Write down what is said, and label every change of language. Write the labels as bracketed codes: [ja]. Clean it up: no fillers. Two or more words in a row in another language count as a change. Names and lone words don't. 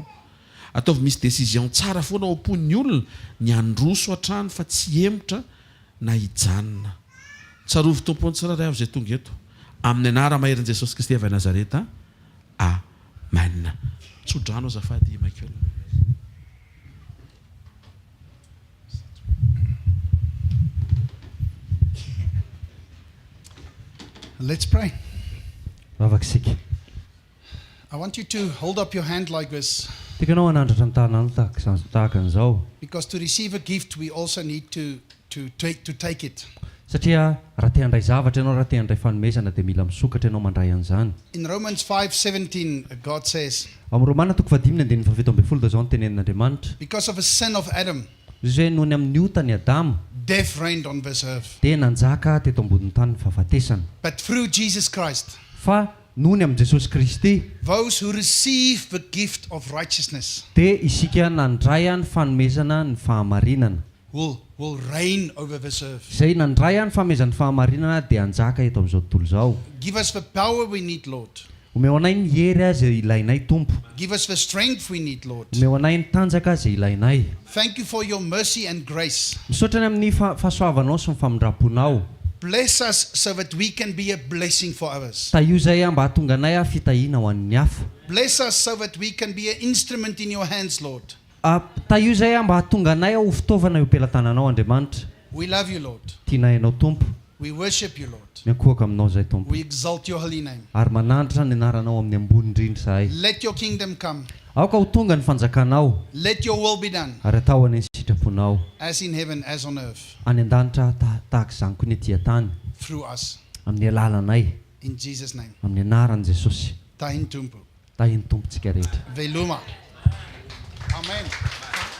[mg] Ataovy misy décision tsara foana ao am-pon'ny olona ny androso hatrany fa tsy emotra na hijanona. Tsarovy tompony tsiraray avy izay tonga eto amin'ny anara maherin' Jesosy Kristy avy Nazareta. Amen. Tsodrano azafady Michael. [en] Let's pray. [mg] Vavaksika. [en] I want you to hold up your hand like this. [mg] Tikanao anandratra ny tanana tahaka an'izao. [en] Because to receive a gift, we also need to take it. [mg] Satria raha te handray zavatra ianao, raha te handray fanomezana dia mila misokatra ianao mandray an'izany. [en] In Romans 5:17, God says, [mg] Amin'ny Romana 5:17 dia zao ny tenenin'Andriamanitra. [en] because of a sin of Adam, [mg] Izay nohony amin'ny otany Adamo [en] death reigned on this earth. [mg] dia nanjaka teto ambodiny tany ny fahafatesana. [en] But through Jesus Christ, [mg] Fa nohony amin'ny Jesosy Kristy [en] those who receive the gift of righteousness [mg] dia isika nandray ny fanomezana ny fahamarinana. [en] will reign over this earth. [mg] Izay nandray ny fanomezana ny fahamarinana dia anjaka eto amin'izao tontolo izao. [en] Give us the power we need, Lord. [mg] Omeo anay ny hery izay ilainay Tompo. [en] Give us the strength we need, Lord. [mg] Omeo anay ny tanjaka izay ilainay. [en] Thank you for your mercy and grace. [mg] Misaotra ny amin'ny fahasoavanao sy ny famindraponao. [en] Bless us so that we can be a blessing for others. [mg] Tahizay mba hahatonga anay fitahiana ho an'ny hafa. [en] Bless us so that we can be an instrument in your hands, Lord. [mg] Tahizay mba hahatonga anay ho fitaovana eo am-pelantananao Andriamanitra. [en] We love you, Lord. [mg] Tianay ianao Tompo. [en] We worship you, Lord. [mg] Miankohaka aminao zay Tompo. [en] We exalt your holy name. [mg] Ary manandratra ny anaranao amin'ny ambony indrindra zahay. [en] Let your kingdom come. [mg] Aoka ho tonga ny fanjakanao. [en] Let your will be done, [mg] Ary atao any sitraponao. [en] as in heaven, as on earth, [mg] Any an-danitra tahaka izany koa ny etỳ an-tany. [en] through us. [mg] Amin'ny alalanay. [en] In Jesus' name. [mg] Amin'ny anaran'i Jesosy. Tahin tumpu. Tahiny Tompontsika rehetra. Veluma. Amen.